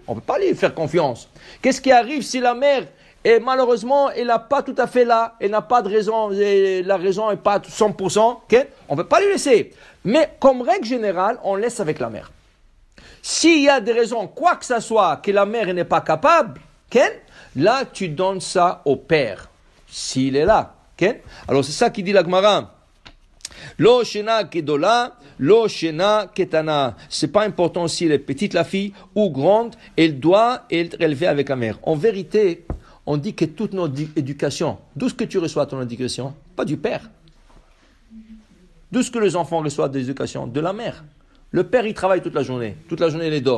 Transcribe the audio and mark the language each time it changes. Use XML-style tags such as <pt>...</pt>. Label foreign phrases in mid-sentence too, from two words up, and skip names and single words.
<fr>On ne peut pas lui faire confiance. Qu'est-ce qui arrive si la mère... Et malheureusement, elle n'a pas tout à fait là, elle n'a pas de raison, et la raison n'est pas 100%, okay? On ne peut pas lui laisser. Mais comme règle générale, on laisse avec la mère. S'il y a des raisons, quoi que ce soit, que la mère n'est pas capable, okay? Là, tu donnes ça au père, s'il est là. Okay? Alors c'est ça qui dit la Gemara.</fr> <he>לא שנא גדולה, לא שנא קטנה.</he> <fr>C'est pas important si elle est petite la fille ou grande, elle doit être élevée avec la mère. En vérité, on dit que toute notre éducation, d'où est-ce que tu reçois ton éducation? Pas du père. D'où est-ce que les enfants reçoivent de l'éducation? De la mère. Le père, il travaille toute la journée. Toute la journée, il est dehors.</fr>